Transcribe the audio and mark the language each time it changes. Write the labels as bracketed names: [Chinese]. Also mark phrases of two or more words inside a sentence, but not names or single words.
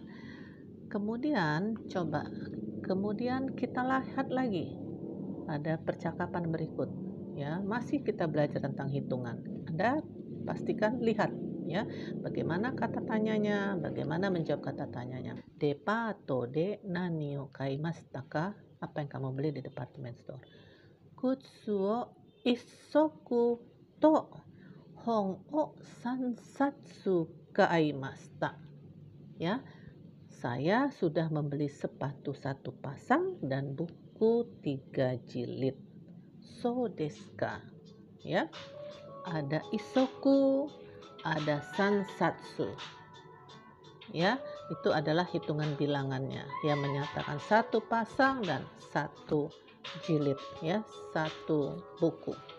[Indonesian] Kemudian kita lihat lagi ada percakapan berikut, ya, masih kita belajar tentang hitungan. Anda pastikan lihat, ya, bagaimana kata tanyanya, bagaimana menjawab kata tanyanya. [Japanese] デパートで何を買いましたか? [Indonesian] Apa yang kamu beli di department store? [Japanese] 靴を一足と本を三冊買いました. [Indonesian] Ya, saya sudah membeli sepatu 1 pasang dan buku 3 jilid. [Japanese] そうですか? [Indonesian] Ya, ada isoku, ada sansatsu. Ya, itu adalah hitungan bilangannya yang menyatakan 1 pasang dan 1 jilid, ya, 1 buku.